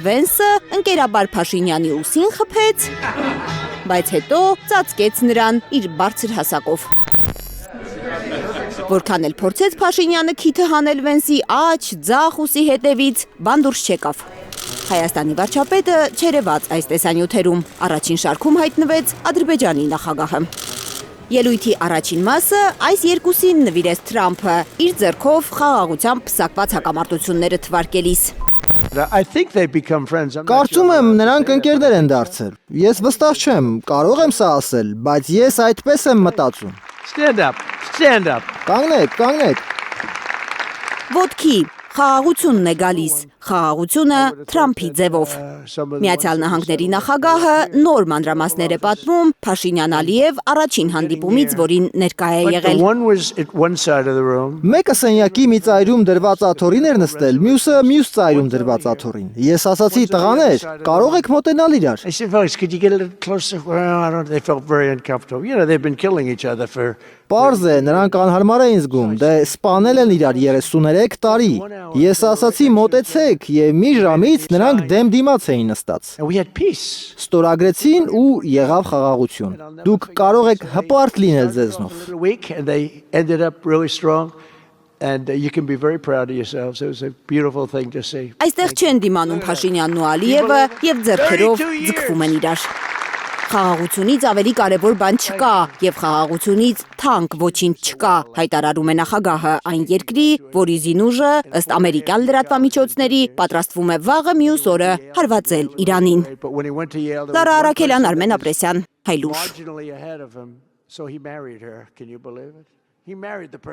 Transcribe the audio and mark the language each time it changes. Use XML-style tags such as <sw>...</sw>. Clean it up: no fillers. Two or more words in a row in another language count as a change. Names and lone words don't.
<hy>Վենսը ընկերաբար Փաշինյանի ուսին խփեց, բայց հետո ծածկեց նրան իր բարձր հասակով։ Որքան էլ փորձեց Փաշինյանը քիթը հանել Վենսի աջ, ձախ ուսի հետևից, բան դուրս չեկավ։ Հայաստանի վարչապետը չերևաց այս տեսանյութերում, առաջին շարքում հայտնվեց Ադրբեջանի նախագահը։ Ելույթի առաջին մասը այս երկուսին նվիրեց Թրամփը, իր ձեռքով խաղաղությամբ պսակված հակամարտությունները թվարկելիս։ Կարծում եմ նրանք ընկերներ են դարձել։ Ես վստահ չեմ, կարող եմ սա ասել, բայց ես այդպես եմ մտածում։</hy> <en>Stand up. Stand up.</en> <hy>Կանգնեք։ Ոտքի խաղաղությունն է գալիս, խաղաղությունը Թրամփի ձևով։ Միացյալ Նահանգների նախագահը նոր մանրամասներ է պատմում Փաշինյան-Ալիև առաջին հանդիպումից, որին ներկա է եղել։ Մեկը սենյակի մի ծայրում դրված աթոռին էր նստել, մյուսը մյուս ծայրում դրված աթոռին։ Ես ասացի տղաներ, կարող եք մոտենալ իրար։</hy> <en>I said, folks, could you get a little closer? Well, I don't know. They felt very uncomfortable. You know, they've been killing each other for...</en> <hy>Պարզ է, նրանք անհարմար էին զգում, դե սպանել են իրար 33 տարի։ Ես ասացի մոտեցեք եւ մի ժամից նրանք դեմ դիմաց էին նստած։</hy> <en>And we had peace.</en> <hy>Ստորագրեցին ու եղավ խաղաղություն։ Դուք կարող եք հպարտ լինել ձեզնով։</hy> <en>A week, and they ended up really strong. And you can be very proud of yourselves. It was a beautiful thing to see.</en> <hy>Այստեղ չեն դիմանում Փաշինյանն ու Ալիևը եւ ձեռքերով ձգվում են իրար։ Խաղաղությունից ավելի կարևոր բան չկա եւ խաղաղությունից թանկ ոչինչ չկա, հայտարարում է նախագահը այն երկրի, որի զինուժը ըստ ամերիկյան լրատվամիջոցների պատրաստվում է վաղը մյուս օրը հարվածել Իրանին։ Լարա Արաքելյան, Արմեն Ապրեսյան, Հայլուշ։</hy> <en>So he married her. Can you believe it? He married the person</en>